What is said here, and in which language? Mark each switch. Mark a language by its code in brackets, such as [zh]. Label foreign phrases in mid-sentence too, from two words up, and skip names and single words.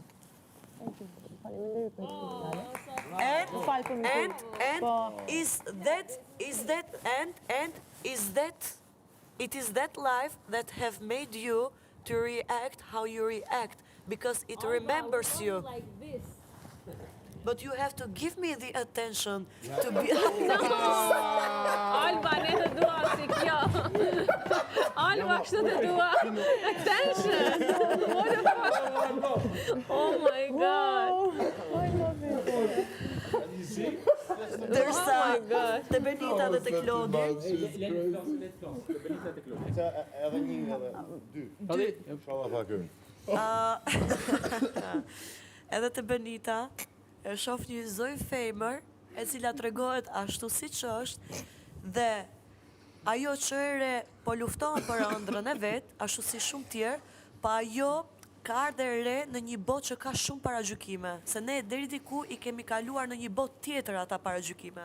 [en] It is that life that have made you to react how you react, because it remembers you. But you have to give me the attention to be... [sq] Alba, ne të dua si kjo. Alba, kështu të dua. [en] Attention. What the fuck? Oh my God. I love it. [sq] Ndërsa [en] Oh my God. [sq] te Benita dhe te Klodi, Edhe një, edhe dy. Shala pa kërë. edhe te Benita e shoh një zoj femër e cila tregohet ashtu siç është dhe ajo që e re po lufton për ëndrrën e vet, ashtu si shumë tjerë, pa ajo ka ardhe re në një botë që ka shumë paragjykime, se ne deri diku i kemi kaluar në një botë tjetër ata paragjykime.